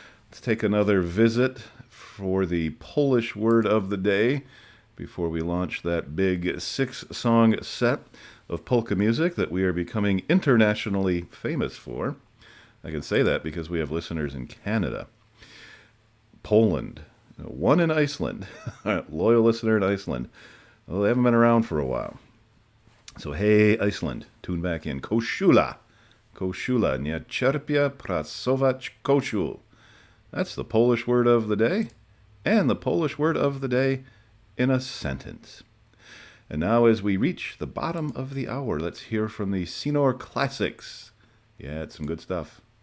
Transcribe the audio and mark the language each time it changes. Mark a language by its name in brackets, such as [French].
[English] Let's take another visit for the Polish word of the day before we launch that big 6-song set of polka music that we are becoming internationally famous for. I can say that because we have listeners in Canada, Poland, one in Iceland, a loyal listener in Iceland. Well, they haven't been around for a while. So hey, Iceland, tune back in. [Polish] Koszula. Koszula. Nie cierpię pracować koszul. [English] That's the Polish word of the day, and the Polish word of the day in a sentence. And now as we reach the bottom of the hour, let's hear from the Sinor Classics. Yeah, it's some good stuff.